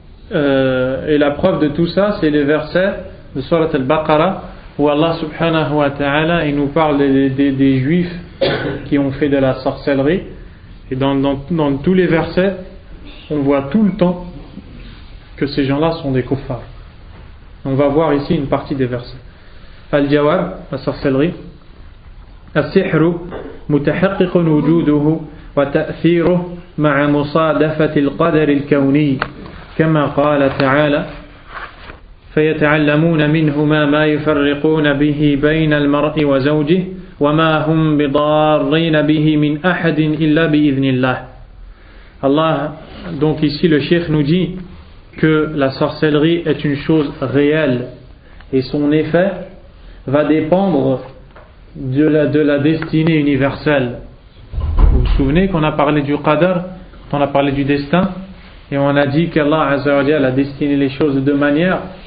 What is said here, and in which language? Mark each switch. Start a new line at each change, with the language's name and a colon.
French: Et la preuve de tout ça, c'est les versets de Surat al-Baqarah où Allah subhanahu wa ta'ala il nous parle des juifs qui ont fait de la sorcellerie. Et dans tous les versets, on voit tout le temps que ces gens-là sont des kuffars. On va voir ici une partie des versets. Al-Jawab, la sorcellerie.
Arabic: As-sihru mutahaqqiqun wujuduhu wa ta'thiruhu ma'a musadafati al-qadar al-kawni kama qala ta'ala فيتعلمون منهما ما يفرقون به بين المرء وزوجه وما هم بضارين به من أحد إلا بإذن الله.
French: Allah, donc ici le cheikh nous dit que la sorcellerie est une chose réelle et son effet va dépendre de la destinée universelle. Vous vous souvenez qu'on a parlé du qadar, on a parlé du destin, et on a dit qu'Allah Azza wa Jalla a destiné les choses de deux manières.